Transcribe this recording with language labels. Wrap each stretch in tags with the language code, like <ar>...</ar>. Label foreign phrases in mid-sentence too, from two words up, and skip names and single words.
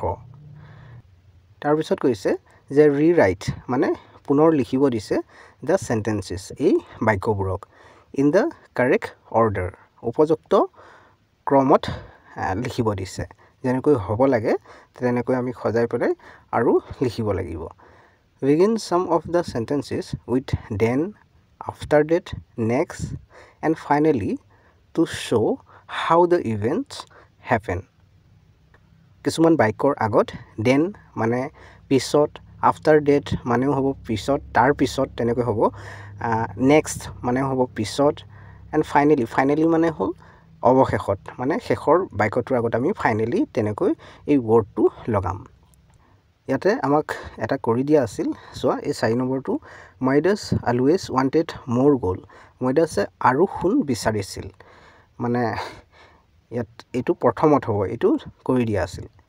<as>তাৰপিছত কৈছে যে ৰিৰাইট, মানে পুনৰ লিখিব দিছে</as> <en>the sentences,</en> <as>এই বাক্যবোৰক</as> <en>in the correct order,</en> <as>উপযুক্ত ক্ৰমত লিখিব দিছে। যেনেকৈ হ'ব লাগে তেনেকৈ আমি সজাই পেলাই আৰু লিখিব লাগিব।</as> <en>বিগিন some of the sentences with then, after that, next, and finally to show how the events happen.</en> <as>কিছুমান বাক্যৰ আগত then মানে পিছত,</as> <en>after that</en> <as>মানেও হ'ব পিছত, তাৰ পিছত তেনেকৈ হ'ব, next মানেও হ'ব পিছত,</as> <en>and finally</en> <as>মানে হ'ল অৱশেষত, মানে শেষৰ বাক্যটোৰ আগত আমি ফাইনেলি তেনেকৈ এই ৱৰ্ডটো লগাম। ইয়াতে আমাক এটা কৰি দিয়া আছিল, চোৱা এই 4 নম্বৰটো,</as> <en>Midas always wanted more gold.</en> <as>মাইডাছে আৰু সোণ বিচাৰিছিল, মানে ইয়াত এইটো প্ৰথমত হ'ব, এইটো কৰি দিয়া আছিল।</as>